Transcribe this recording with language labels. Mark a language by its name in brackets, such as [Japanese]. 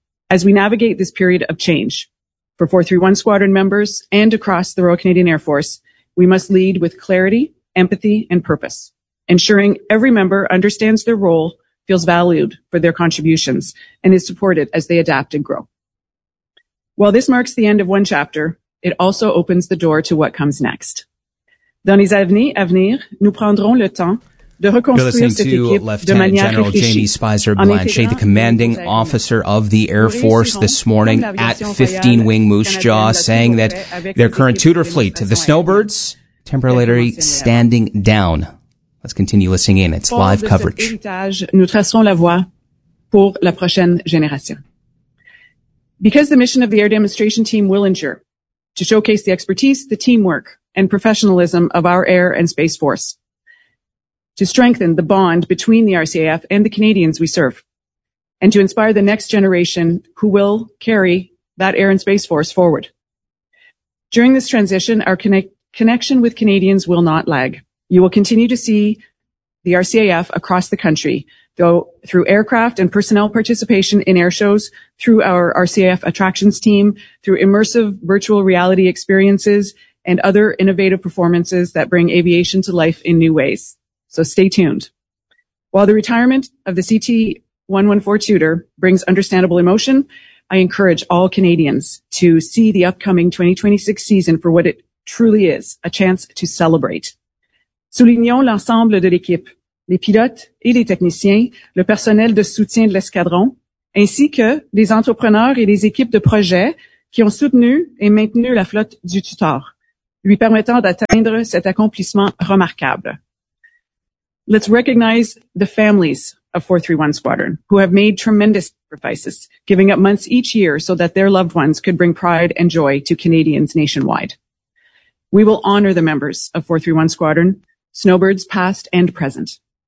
[English] As we navigate this period of change, for 431 Squadron members and across the Royal Canadian Air Force, we must lead with clarity, empathy, and purpose, ensuring every member understands their role, feels valued for their contributions, and is supported as they adapt and grow. While this marks the end of one chapter, it also opens the door to what comes next. [French] Dans les années à venir, nous prendrons le temps de reconstruire cette équipe de manière réfléchie. [English] Lieutenant General Jamie Spicer Blanchet, the commanding officer of the Air Force this morning at 15 Wing Moose Jaw, saying that their current Tudor fleet, the Snowbirds, temporarily standing down. Let's continue listening in. It's live coverage. [French] Nous tracerons la voie pour la prochaine génération. [English] Because the mission of the air demonstration team will endure, to showcase the expertise, the teamwork, and professionalism of our air and space force, to strengthen the bond between the RCAF and the Canadians we serve, and to inspire the next generation who will carry that air and space force forward. During this transition, our connection with Canadians will not lag. You will continue to see the RCAF across the country, though through aircraft and personnel participation in air shows, through our RCAF attractions team, through immersive virtual reality experiences, and other innovative performances that bring aviation to life in new ways. So stay tuned. While the retirement of the CT-114 Tudor brings understandable emotion, I encourage all Canadians to see the upcoming 2026 season for what it truly is, a chance to celebrate. [French] Soulignons l'ensemble de l'équipe, les pilotes et les techniciens, le personnel de soutien de l'escadron, ainsi que les entrepreneurs et les équipes de projet qui ont soutenu et maintenu la flotte du Tudor, lui permettant d'atteindre cet accomplissement remarquable. [English] Let's recognize the families of 431 Squadron, who have made tremendous sacrifices, giving up months each year so that their loved ones could bring pride and joy to Canadians nationwide. We will honor the members of 431 Squadron, Snowbirds past and present.